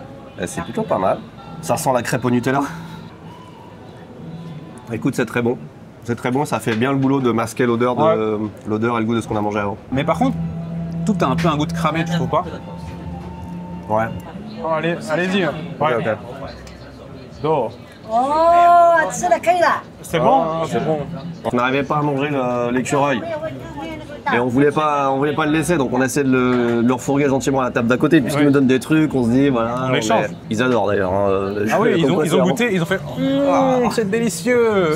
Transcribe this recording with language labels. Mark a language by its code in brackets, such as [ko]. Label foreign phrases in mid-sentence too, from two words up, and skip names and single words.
[fr] Et c'est plutôt pas mal. Ça sent la crêpe au Nutella. Écoute, c'est très bon. C'est très bon, ça fait bien le boulot de masquer l'odeur l'odeur et le goût de ce qu'on a mangé avant. Mais par contre, tout a un peu un goût de cramé, tu trouves pas? Ouais. Oh, allez-y. Ouais. Ok. Oh. [zh] 哦，吃的可以了。 [fr] C'est bon? C'est bon. On n'arrivait pas à manger l'écureuil. Et on voulait pas le laisser, donc on essaie de le refourguer gentiment à la table d'à côté, puisqu'ils nous donnent des trucs, on se dit voilà. On échange. Ils adorent d'ailleurs. Hein. Ah oui, ils ont goûté, ils ont fait c'est délicieux.